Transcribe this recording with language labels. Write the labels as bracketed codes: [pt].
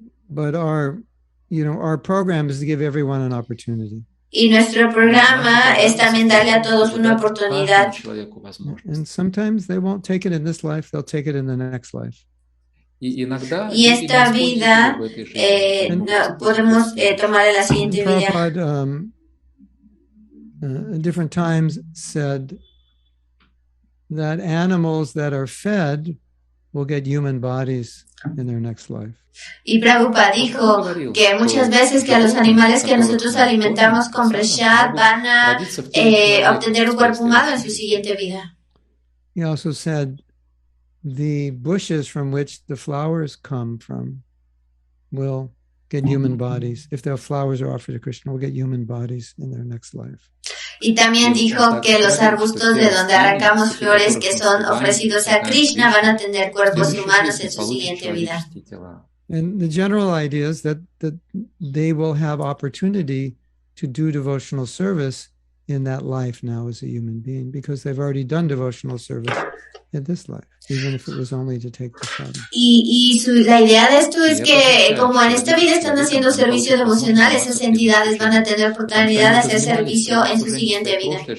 [en] But our program is to give everyone an opportunity. [es] Y nuestro programa es también darle a todos una oportunidad. [en] And sometimes they won't take it in this life, they'll take it in the next life. [es] Y esta vida podemos tomar en la siguiente vida. [en] Prabhupada, at different times said that animals that are fed will get human bodies in their next life. [es] Y Prabhupada dijo que muchas veces que a los animales que nosotros alimentamos con prasad van a obtener un cuerpo humano en su siguiente vida. [en] He also said the bushes from which the flowers come from will get human bodies. If the flowers are offered to Krishna, will get human bodies in their next life. [es] Y también dijo que los arbustos de donde arrancamos flores que son ofrecidos a Krishna van a tener cuerpos humanos en su siguiente vida. [en] And the general idea is that they will have opportunity to do devotional service in that life now as a human being, because they've already done devotional service in this life, even if it was only to take the sadhana. [es] La idea de esto es que como en esta vida están haciendo servicio devocional, esas entidades van a tener oportunidad de hacer servicio en su siguiente vida.